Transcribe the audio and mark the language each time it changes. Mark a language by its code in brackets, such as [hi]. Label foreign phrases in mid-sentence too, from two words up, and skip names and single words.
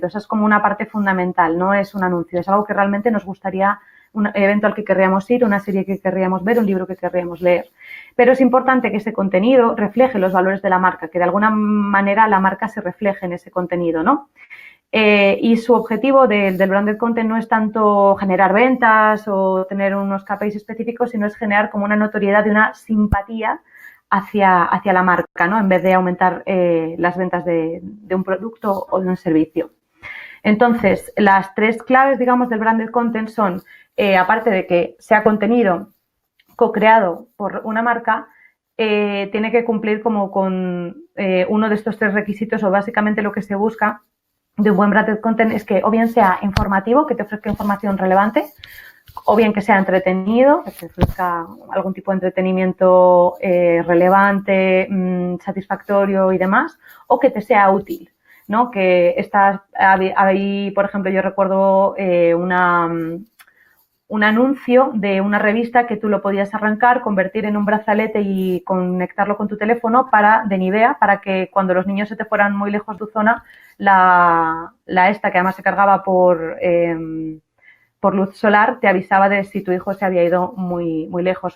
[es] Esa es como una parte fundamental, no es un anuncio, es algo que realmente nos gustaría, un evento al que querríamos ir, una serie que querríamos ver, un libro que querríamos leer. Pero es importante que ese contenido refleje los valores de la marca, que de alguna manera la marca se refleje en ese contenido, ¿no? Y su objetivo del [en] branded content [es] no es tanto generar ventas o tener unos KPIs específicos, sino es generar como una notoriedad y una simpatía hacia la marca, ¿no? En vez de aumentar las ventas de un producto o de un servicio. Entonces, las tres claves, digamos, del [en] branded content [es] son, aparte de que sea contenido co-creado por una marca, tiene que cumplir como con uno de estos tres requisitos, o básicamente lo que se busca de un buen [en] branded content [es] es que o bien sea informativo, que te ofrezca información relevante, o bien que sea entretenido, que te ofrezca algún tipo de entretenimiento relevante, satisfactorio y demás, o que te sea útil, ¿no? Que estás ahí, por ejemplo, yo recuerdo un anuncio de una revista que tú lo podías arrancar, convertir en un brazalete y conectarlo con tu teléfono de Nivea, para que cuando los niños se te fueran muy lejos de tu zona, la esta, que además se cargaba por luz solar, te avisaba de si tu hijo se había ido muy, muy lejos.